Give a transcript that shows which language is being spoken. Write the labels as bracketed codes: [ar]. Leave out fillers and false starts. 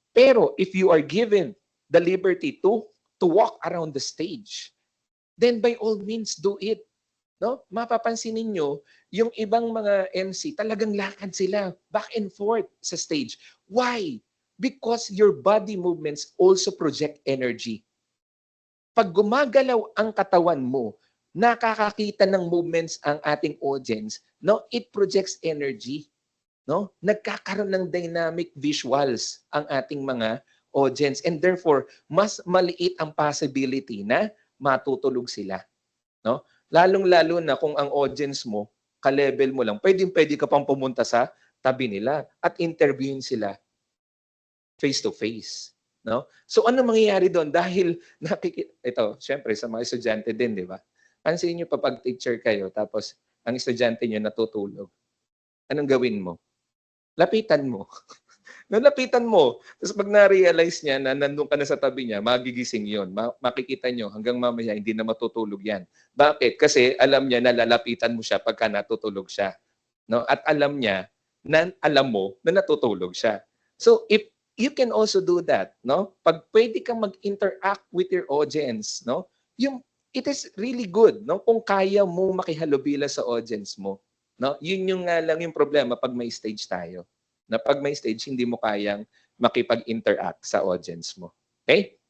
[en] Pero if you are given the liberty to walk around the stage, then by all means do it. No? [tl] Mapapansin ninyo, yung ibang mga MC, talagang lakad sila back and forth sa stage. [en] Why? Because your body movements also project energy. [tl] Pag gumagalaw ang katawan mo, nakakakita ng movements ang ating audience, no? [en] It projects energy, [tl] no? Nagkakaroon ng dynamic visuals ang ating mga audience and therefore mas maliit ang possibility na matutulog sila, no? Lalong-lalo na kung ang audience mo ka-level mo lang, pwedeng-pwede ka pang pumunta sa tabi nila at interviewin sila face to face, no? So ano mangyayari doon dahil ito, syempre sa mga estudyante din, di ba? Pansinin niyo pa pag teacher kayo tapos ang estudyante niyo natutulog. Anong gawin mo? Lapitan mo. Nalapitan mo. Tapos pag na-realize niya na nandun ka na sa tabi niya, magigising yon. Makikita niyo hanggang mamaya hindi na matutulog yan. Bakit? Kasi alam niya na lalapitan mo siya pagka natutulog siya. No? At alam niya na alam mo na natutulog siya. [en] So if you can also do that, no? [tl] Pag pwede kang mag-interact with your audience, no? [en] It is really good, [tl] no? Kung kaya mo makihalubila sa audience mo, no? Yun yung nga lang yung problema pag may stage tayo. Na pag may stage, hindi mo kayang makipag-interact sa audience mo. Okay?